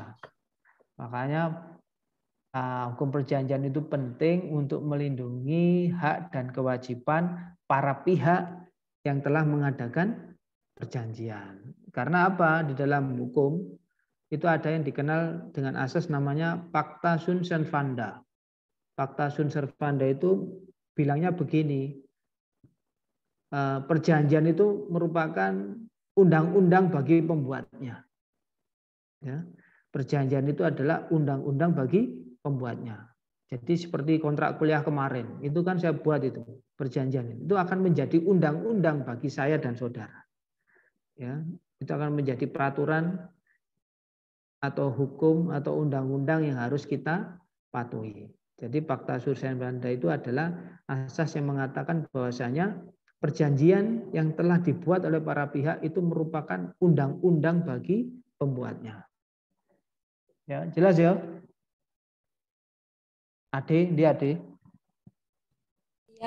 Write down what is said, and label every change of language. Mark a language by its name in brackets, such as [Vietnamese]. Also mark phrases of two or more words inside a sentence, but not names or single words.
[Indonesian] Makanya hukum perjanjian itu penting untuk melindungi hak dan kewajiban para pihak yang telah mengadakan perjanjian. Karena apa? Di dalam hukum itu ada yang dikenal dengan asas namanya [Latin] Pacta sunt servanda. Pacta sunt servanda [Indonesian] itu bilangnya begini, perjanjian itu merupakan undang-undang bagi pembuatnya. Ya, perjanjian itu adalah undang-undang bagi pembuatnya. Jadi seperti kontrak kuliah kemarin, itu kan saya buat itu perjanjian itu akan menjadi undang-undang bagi saya dan saudara. Ya, itu akan menjadi peraturan atau hukum atau undang-undang yang harus kita patuhi. Jadi [Latin] Pacta sunt servanda [Indonesian] itu adalah asas yang mengatakan bahwasanya perjanjian yang telah dibuat oleh para pihak itu merupakan undang-undang bagi pembuatnya. Ya, jelas ya? Ade, dia Ade. Ya,